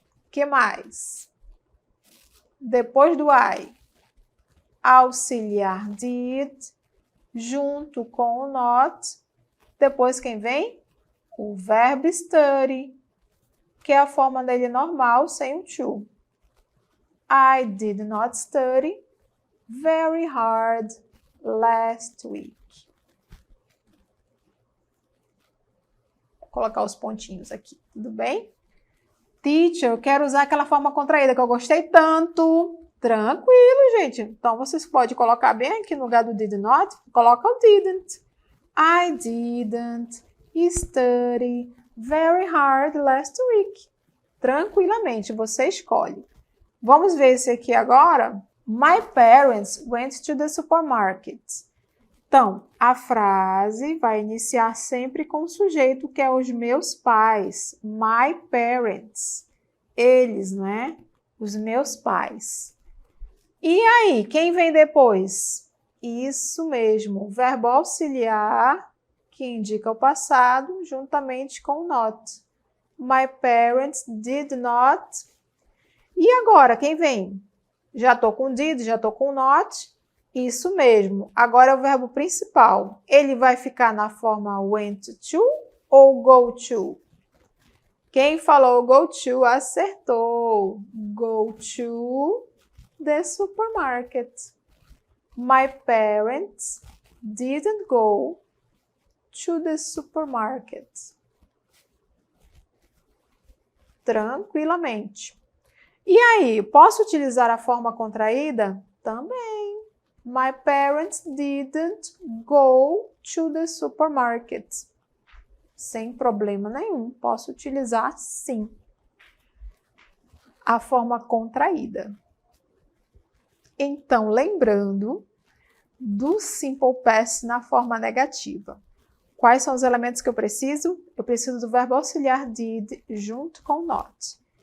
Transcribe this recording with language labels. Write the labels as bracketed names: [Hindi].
[Portuguese] Que mais? Depois do I, auxiliar did, junto com o not. Depois quem vem? O verbo study, que é a forma dele normal, sem o to. [English] I did not study very hard last week. [Portuguese] Vou colocar os pontinhos aqui, tudo bem? Teacher, eu quero usar aquela forma contraída que eu gostei tanto. Tranquilo, gente. Então, vocês podem colocar bem aqui no lugar do did not, coloca o didn't. [English] I didn't study very hard last week. [Portuguese] Tranquilamente, você escolhe. Vamos ver esse aqui agora? [English] My parents went to the supermarket. [Portuguese] Então, a frase vai iniciar sempre com o sujeito que é os meus pais. [English] My parents. [Portuguese] Eles, não é? Os meus pais. E aí, quem vem depois? Isso mesmo, o verbo auxiliar que indica o passado juntamente com o not. [English] My parents did not. [Portuguese] E agora, quem vem? Já estou com did, já estou com not. Isso mesmo. Agora é o verbo principal. Ele vai ficar na forma went to ou go to? Quem falou go to acertou. [English] Go to the supermarket. My parents didn't go to the supermarket. [Portuguese] Tranquilamente. E aí, posso utilizar a forma contraída? Também. [English] My parents didn't go to the supermarket. [Portuguese] Sem problema nenhum, posso utilizar sim. A forma contraída. Então, lembrando do simple past na forma negativa. Quais são os elementos que eu preciso? Eu preciso do verbo auxiliar did junto com not.